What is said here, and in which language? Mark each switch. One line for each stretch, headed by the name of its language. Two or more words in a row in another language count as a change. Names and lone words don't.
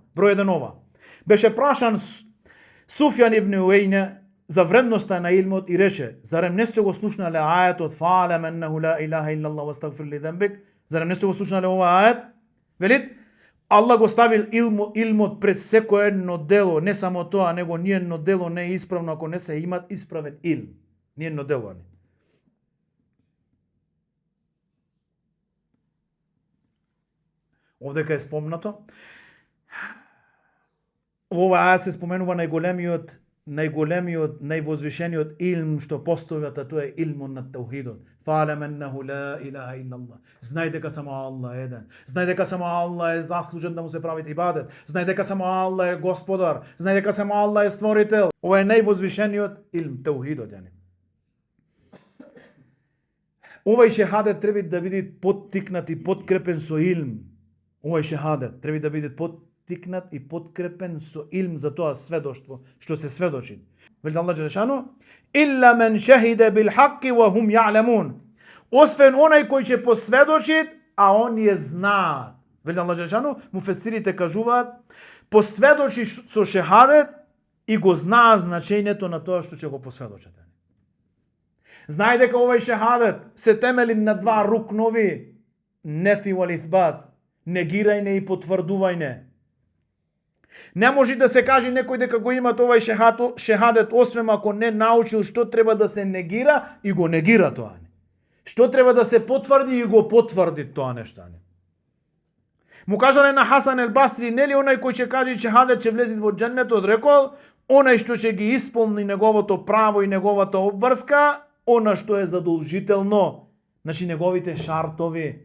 Macedonian: Број 1 ова. Беше прашан Суфјан ибн Уейне за вредноста на илмот и рече: зарем не сте го слушнале ајетот
Arabic: فاعلم أنه لا إله إلا الله واستغفر لذنبك?
Macedonian: Зарем не сте го слушнале ова ајет? Велит, Аллах го ставил илмот пред секое едно дело, не само тоа, него ниедно дело не е исправно ако не се имат исправен илм. Ниедно дело не. Овдека е спомнато. Во оваа ајет се споменува најголемиот, највозвишениот илм што постојува, тоа е илмот на таухидот.
Arabic: فاعلم أنه لا إله إلا الله.
Macedonian: Знај дека само Аллах е еден. Знај дека само Аллах е заслужен да му се прави ибадет. Знај дека само Аллах е Господар. Знај дека само Аллах е створител. Ова е највозвишениот илм, таухидот. Овај шехадет треба да биде поттикнат и подкрепен со илм. Овај шехадет треба да биде поттикнат и подкрепен со илм за тоа сведоштво што се сведочи. Вели Аллах џелешану:
Arabic: إلا من شهد بالحق وهم يعلمون.
Macedonian: Освен онај кој ќе посведочи, а оние знаат. Вели Аллах Джелешану, муфесирите кажуваат, посведочи со шехадет и го знаат значењето на тоа што ќе го посведочите. Знај дека овај шехадет се темели на два рукнови,
Arabic: نفي والإثبات,
Macedonian: негирајне и потврдувајне. Не може да се каже некој дека го има овај шехадет, освен ако не научил што треба да се негира и го негира тоа. Што треба да се потврди и го потврди тоа нешто. Му кажале на Хасан ел Басри, нели онај кој ќе каже шехадет ќе влезе во џеннетот, рекол, онај што ќе ги исполни неговото право и неговата обврска, она што е задолжително, значи неговите шартови.